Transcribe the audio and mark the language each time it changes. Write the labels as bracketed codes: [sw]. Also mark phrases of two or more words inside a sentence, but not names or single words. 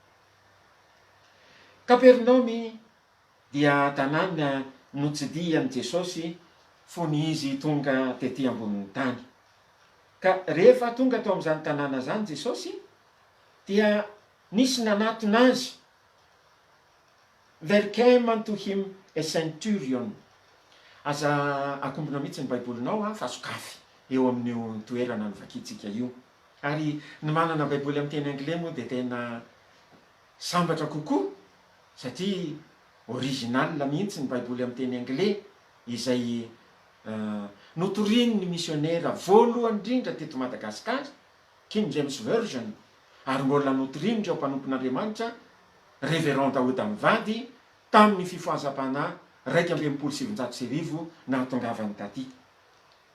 [mg] Kapernaum dia tanàna notsidihan'i Jesosy fony izy tonga tetỳ ambonin'ny tany. Ka rehefa tonga tao amin'izany tanàna zany Jesosy, dia nisy nanatona azy. [en] There came unto him a centurion. [mg] Aza akombona mihitsy ny baibolinao fa sokafy eo amin'io toerana novakitsika io. Ary ny manana baiboly amin'ny teny anglais moa dia tena sambatra kokoa, satria original mihitsy ny baiboly amin'ny teny anglais, izay notorian'ny misionnaire voalohany indrindra teto Madagasikara, King James Version, ary mbola notorian'ireo mpanompon'Andriamanitra Révérend Daoud Amivady tamin'ny fifohazam-panahy 1970 nahatongavany taty.